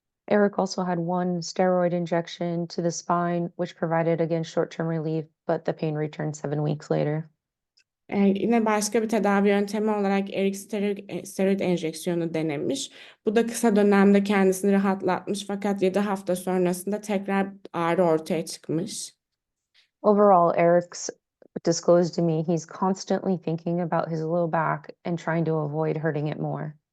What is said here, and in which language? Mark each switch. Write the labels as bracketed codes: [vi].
[en] Eric also had one steroid injection to the spine, which provided again short-term relief, but the pain returned 7 weeks later. [tr] Yine başka bir tedavi yöntemi olarak Eric steroid enjeksiyonu denemiş. Bu da kısa dönemde kendisini rahatlatmış, fakat 7 hafta sonrasında tekrar ağrı ortaya çıkmış. [en] Overall, Eric's disclosed to me he's constantly thinking about his low back and trying to avoid hurting it more.